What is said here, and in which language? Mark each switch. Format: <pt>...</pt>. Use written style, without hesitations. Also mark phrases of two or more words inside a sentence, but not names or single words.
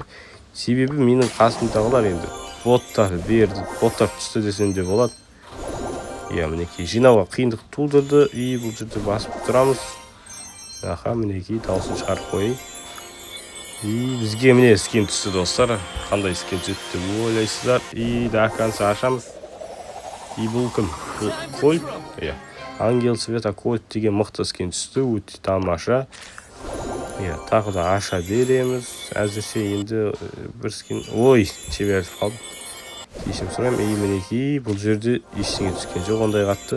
<kk>Себебі менің қасымдағылар енді боттар берді, боттар түсті десем де болады. Мінекей жинауға қиындық тудырды. И бұл жерде басып тұрамыз. Мінекей дауысын шығарып қойын. И бізге міне скин түсті, достар. Қандай скин түсті деп ойлайсыздар.</kk> <ru>И до конца</ru> <kk>ашамыз. И бұл кім? Кольт? Ангел Света Кольт деген мықты скин түсті, өте тамаша. Тағы да аша береміз. Әзірше енді бір скин... шеберіп қалдым. Кешірім сұраймын. И мінекей бұл жерде ештеңе түскен жоқ, ондай қатты.</kk>